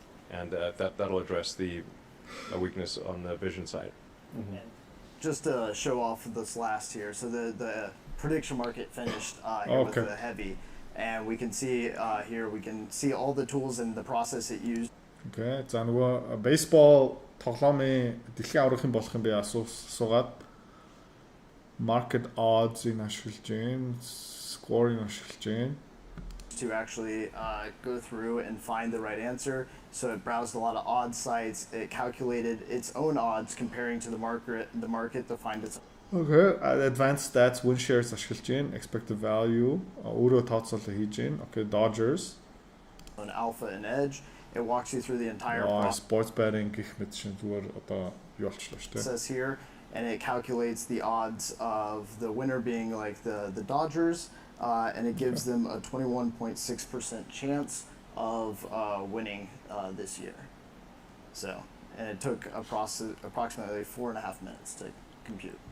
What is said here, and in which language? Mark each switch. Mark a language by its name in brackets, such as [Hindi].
[English] That'll address the weakness on the vision side. Mm-hmm. Just to show off this last here, so the prediction market finished here with the heavy, and we can see here, we can see all the tools and the process it used. [Mongolian] Okay, за нөгөө baseball тоглоомын дэлхийн аврагын болох юм бэ асуугаад market odds-ыг ашиглаж гин, scoring ашиглаж гин. [English] To actually go through and find the right answer. So it browsed a lot of odds sites. It calculated its own odds comparing to the market to find its. [Mongolian] Okay, [English] advanced stats, win shares [Mongolian] ашиглаж гин, [English] expected value [Mongolian] өөрөө тооцоолоо хийж гин. [English] Okay, Dodgers. On alpha and edge, it walks you through the entire process. [Mongolian] Sports betting гэх мэт чинь зүгээр одоо юу болчихлоо шүү дээ. [English] It says here, and it calculates the odds of the winner being like the Dodgers, and it gives them a 21.6% chance of winning this year. So, and it took approximately 4.5 minutes to compute.